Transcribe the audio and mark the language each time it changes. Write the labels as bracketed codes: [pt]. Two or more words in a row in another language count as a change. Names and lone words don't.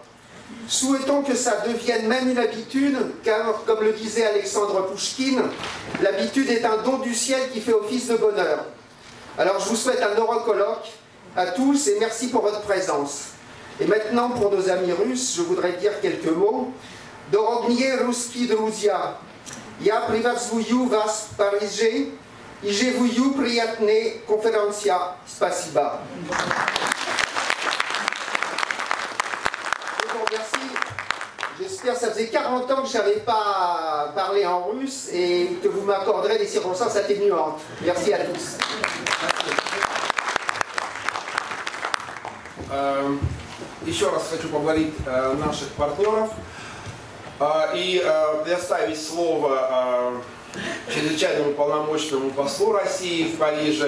[fr] Souhaitons que ça devienne même une habitude, car, comme le disait Alexandre Pouchkine, l'habitude est un don du ciel qui fait office de bonheur. Alors je vous souhaite un heureux colloque à tous et merci pour votre présence. Et maintenant, pour nos amis russes, je voudrais dire quelques mots. [ru] Дорогие русские друзья. Я приветствую вас в Париже, и желаю приятной конференции. Спасибо. [fr] Merci. J'espère que ça faisait 40 ans que je n'avais pas parlé en russe et que vous m'accorderez des circonstances atténuantes. Merci à tous. [ru] Еще раз хочу поблагодарить наших партнеров и предоставить слово чрезвычайному полномочному послу России в Париже.